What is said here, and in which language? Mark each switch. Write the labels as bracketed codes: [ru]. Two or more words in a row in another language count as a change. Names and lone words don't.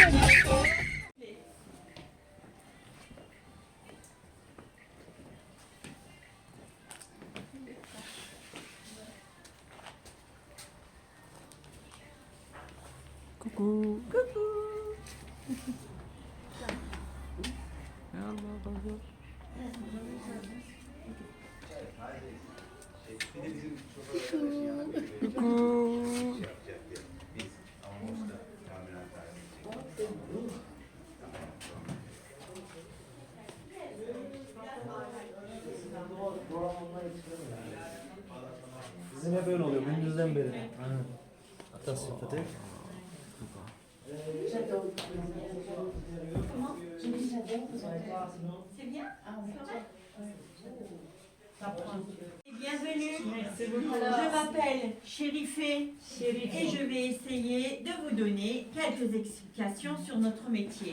[fr] Coucou. Coucou. [tr] Bizim hep öyle oluyor gündüzden beri. Hatta sıfatı. [fr] Bienvenue, je m'appelle Chérifé et je vais essayer de vous donner quelques explications sur notre métier.